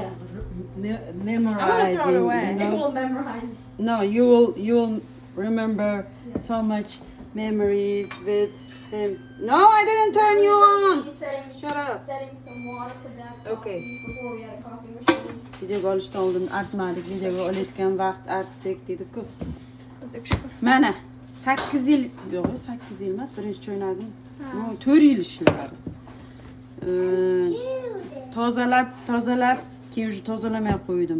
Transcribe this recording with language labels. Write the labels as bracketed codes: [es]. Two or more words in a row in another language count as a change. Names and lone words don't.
[en] Yeah. memorize. throw it away. It will memorize. No, you'll remember so much memories with him. No, I didn't turn you on. Shut up. Setting some water for Dad's Okay. coffee before we had a coffee machine. [uz] Videoga olishdan oldin artmadik, videoga olayotgan vaqt artdik dedi-ku. Mana 8 yil, yo'q, 8 yil emas, birinchi cho'ynagim. 4 yil ishladi. Tozalab, keyin уже tozalamay qo'ydim.